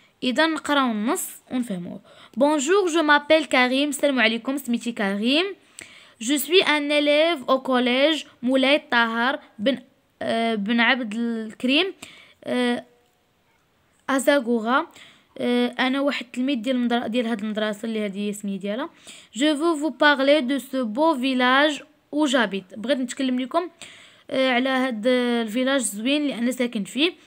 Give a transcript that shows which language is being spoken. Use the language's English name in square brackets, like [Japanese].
[Arabic] اذا نقراو النص ونفهموه. [French] بونجور جو مابيل كريم، [Arabic] السلام عليكم، سميتي كريم. [French] Je suis un élève au collège مولاي طاهر بن عبد الكريم أزاغورا. [Arabic] انا واحد التلميذ ديال هاد المدرسه اللي هذه اسمي ديالها. [French] Je veux vous parler de ce beau village où j'habite. [Arabic] بغيت نتكلم لكم على هاد الفيلاج زوين اللي انا ساكن فيه.